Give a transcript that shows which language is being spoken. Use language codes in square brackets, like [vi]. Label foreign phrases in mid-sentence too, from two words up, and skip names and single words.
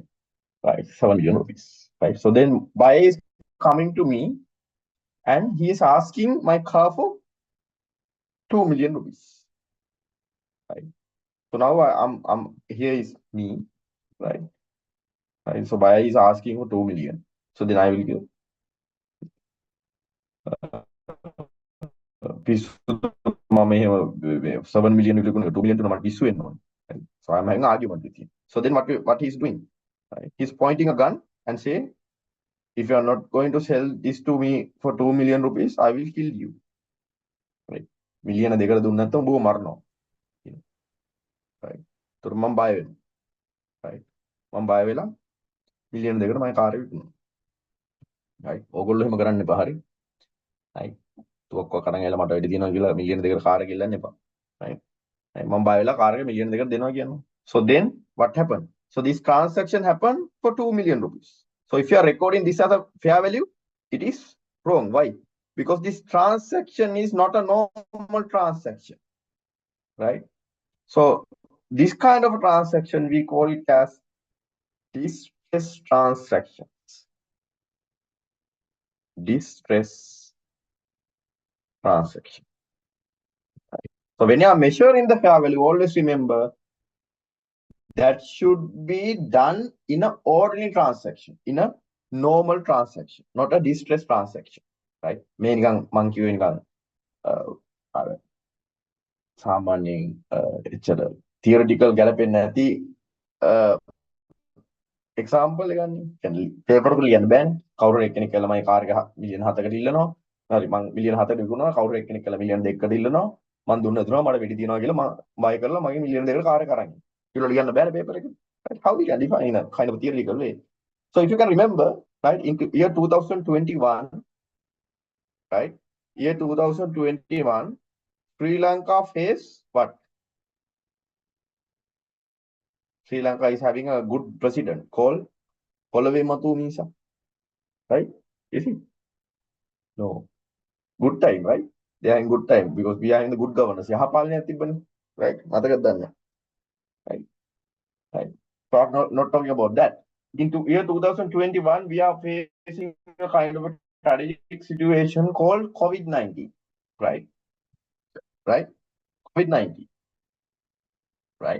[en] Right, 7 million rupees, right? So then buyer is coming to me and he is asking my car for 2 million rupees, right? So now I'm here is me, right? Right. So buyer is asking for 2 million. So then I will give [si] පිස්සු මම එහෙම 7 million විකුණන 2 million තුන මට පිස්සු වෙන්න ඕනේ. [en] Right? So I'm having an argument with him. So then what he's doing? Right? He's pointing a gun and say, if you are not going to sell this to me for 2 million rupees, I will kill you. Right? [si] මිලියන දෙකට දුන්න නැත්නම් ඔබව මරනවා. Right? ඒතර මම බය වෙනවා. [en] Right? [si] මම බය වෙලා මිලියන දෙකට මගේ කාර් එක විකුණනවා. Right? ඕගොල්ලෝ එහෙම කරන්න එපා හරි. Right? තුවක්කුවක් අරන් ඇවිල්ලා මට වැඩි දිනවා කියලා මිලියන දෙකට කාර් එක ඉල්ලන්න එපා. [en] Right? [si] මම බය වෙලා කාර් එක මිලියන දෙකට දෙනවා කියනවා. [en] So then what happened? So this transaction happened for 2 million rupees. So if you are recording this as a fair value, it is wrong. Why? Because this transaction is not a normal transaction, right? So this kind of transaction, we call it as distress transactions. Distress transaction. Right? So when you are measuring the fair value, always remember that should be done in an ordinary transaction, in a normal transaction, not a distress transaction, right? [si] මේ නිකන් මං කියුවේ නිකන් අර සාමාන්‍යයෙන් එච්චර theoretical ගැලපෙන්නේ නැති example එකක් නේ. කියන්නේ paper එක ලියන්න බෑනේ. කවුරු එක්කෙනෙක් කියලා මගේ කාර් එක මිලියන 7කට ඉල්ලනවා. හරි මං මිලියන 7කට විකුණනවා. කවුරු එක්කෙනෙක් කියලා මිලියන 2කට ඉල්ලනවා. මං දුන්නා මට වෙඩි තියනවා කියලා මං බය කරලා මගේ මිලියන 2කට කාර් එක අරන්. කියලා ලියන්න බෑනේ paper එකේ. Right? [en] How we can define in a kind of theoretical way. So if you can remember, right, in year 2021, right, year 2021, Sri Lanka face what? Sri Lanka is having a good president called Kolave Matumisa, right? Is it? No. Good time, right? They are in good time because we are in the good governance. [si] යහපාලනයක් තිබ්බනේ, right? මතකද දන්නේ? [en] Right? Right. So I'm not talking about that. Into year 2021, we are facing a kind of a strategic situation called COVID-19, right? Right? COVID-19, right?